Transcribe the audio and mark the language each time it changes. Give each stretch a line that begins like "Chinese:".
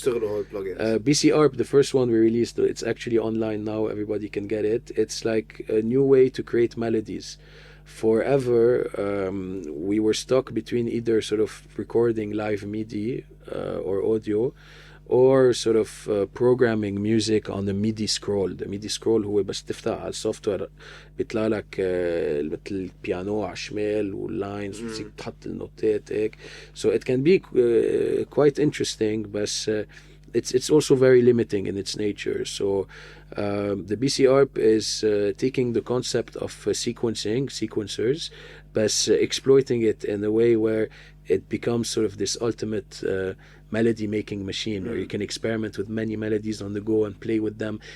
English: BCARP, the first one we released, it's actually online now, everybody can get it. It's like a new way to create melodies. Forever we were stuck between either sort of recording live MIDI or audio, or sort of programming music on the MIDI scroll.
Arabic: The MIDI scroll هو بس تفتح على السوفتوير بيطلع لك مثل البيانو على الشمال واللاينز وتسيب تحط النوتات هيك.
English: So it can be quite interesting, but it's also very limiting in its nature. So the BCARP is taking the concept of sequencers, but exploiting it in a way where it becomes sort of this ultimate melody making machine, where you can experiment with many melodies on the go and play with them.